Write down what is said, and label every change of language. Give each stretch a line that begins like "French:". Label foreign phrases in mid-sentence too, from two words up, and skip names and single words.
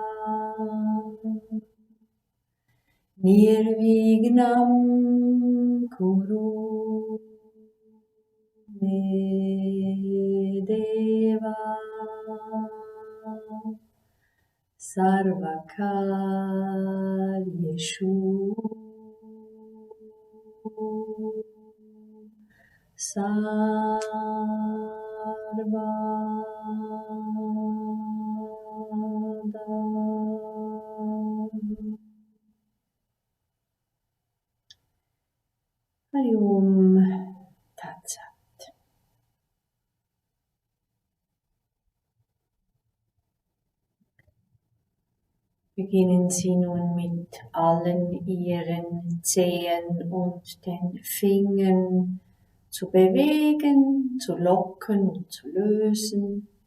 Sanskrit: निर्विघ्नं कुरु मे देव सर्वकार्येषु सर्वदा. हरि ॐ तत्सत्.
German: Beginnen Sie nun mit allen Ihren Zehen und den Fingern zu bewegen, zu locken und zu lösen.